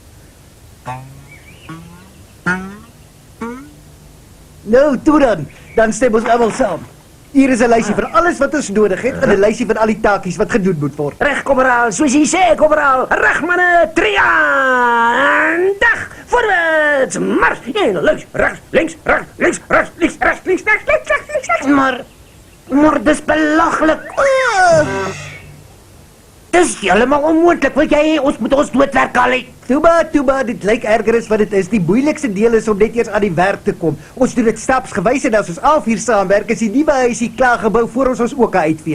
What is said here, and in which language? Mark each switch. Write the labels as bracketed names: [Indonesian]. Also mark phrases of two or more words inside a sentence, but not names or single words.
[Afrikaans] Nou, toe dan stem ons almal saam. Hier is 'n lysie van alles wat ons nodig het en 'n lysie van al die taakies wat gedoen moet word. Reg, komeraal, soos jy sê, komeraal. Reg, manne, triandag. Voorwaarts, mars. En links, rechts, links, rechts, links, rechts, links, rechts, links, rechts, links, rechts, links, rechts. Maar dis belaglik. Dis heeltemal onmoontlik. Wil jy hê ons moet ons doodwerk al uit? Toe, dit lyk erger as wat dit is. Die moeilikste deel is om net eers aan die werk te kom. Ons doen dit stapsgewys en as ons al vier saamwerk, is die nuwe huisie klaar gebou voor ons oke uitvee.